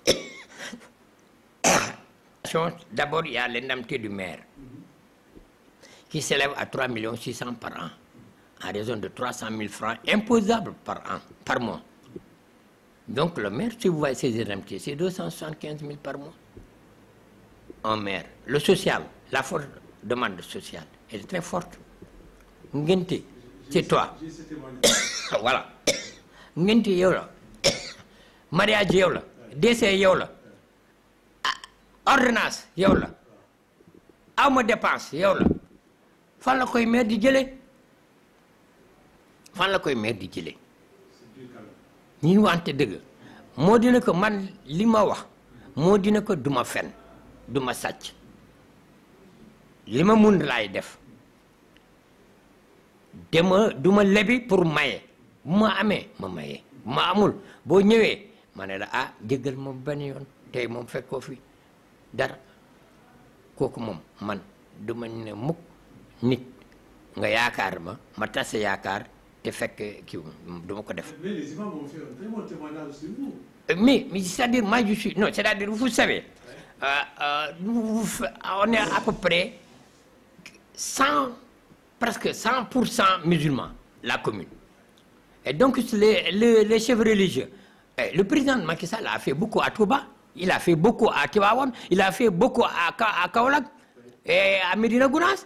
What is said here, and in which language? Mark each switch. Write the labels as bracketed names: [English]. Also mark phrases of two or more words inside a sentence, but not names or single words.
[French] D'abord, il y a l'indemnité du maire, qui s'élève à 3 600 000 par an, en raison de 300 000 francs imposables par an, par mois. Donc le maire, si vous voyez ses indemnités, c'est 275 000 par mois. Un maire. Le social, la forte demande sociale, elle est très forte. Ngente, c'est toi. Voilà. [Wolof] Ngente, yola. Mariage, yola. Décès, yola. Ordonnance, yola. Awma dépense, yola. Fan la koy maire di jëlee fan la koy maire di jëlee ñi wante dëgg moo dina ko man li ma wax moo dina ko duma fen duma sàcc li ma mun laay def duma lebi pour maye bu ma amee ma maye bu ma amul boo ñëwee ma ne la ah jéggal moom benn yoon tey moom fekkoo fi dara kooku moom man duma ne mukk nit nga yaakaar ma tas yaakaar te fekk kii duma ko def. [French] Mais les imams ont fait un très bon témoignage sur vous. Mais c'est-à-dire, moi je suis... Non, c'est-à-dire, vous savez, on est à peu près 100, presque 100% musulmans, la commune. Et donc, les chefs religieux, le président de Macky Sall a fait beaucoup à Touba, il a fait beaucoup à Tivaouane, il a fait beaucoup à Kaolack et à Médina Gounass.